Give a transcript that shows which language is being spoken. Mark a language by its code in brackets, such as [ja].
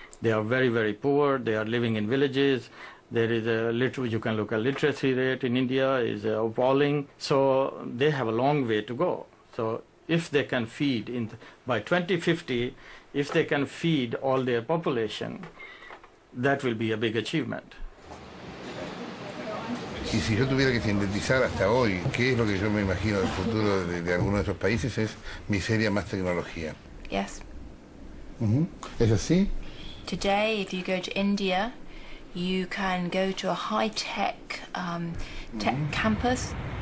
[en] They are very, very poor. They are living in villages. There is you can look at literacy rate in India is appalling. So they have a long way to go. So if they can feed, by 2050, if they can feed all their population, that will be a big achievement. [es] Y si yo tuviera que sintetizar hasta hoy, ¿qué es lo que yo me imagino del futuro de algunos de esos países? Es miseria más tecnología. [en] Yes. [es] ¿Es así? [en] Today, if you go to India, you can go to a high-tech tech campus.